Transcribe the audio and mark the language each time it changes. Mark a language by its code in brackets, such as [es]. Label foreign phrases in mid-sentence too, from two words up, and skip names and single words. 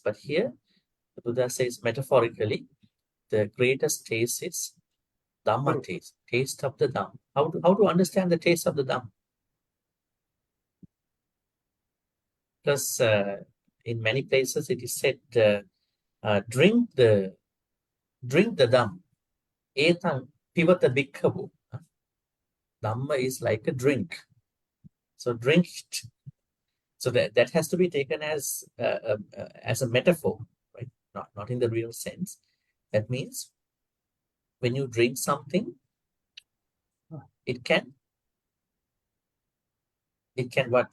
[en] But here, the Buddha says metaphorically, the greatest taste is Dhamma taste, taste of the Dhamma. How to understand the taste of the Dhamma? Because in many places it is said, drink the Dhamma. [pi] Etang pivata bhikkhavu. [en] Dhamma is like a drink. So drink it. So that has to be taken as a metaphor, right? Not in the real sense. That means when you drink something, it can what?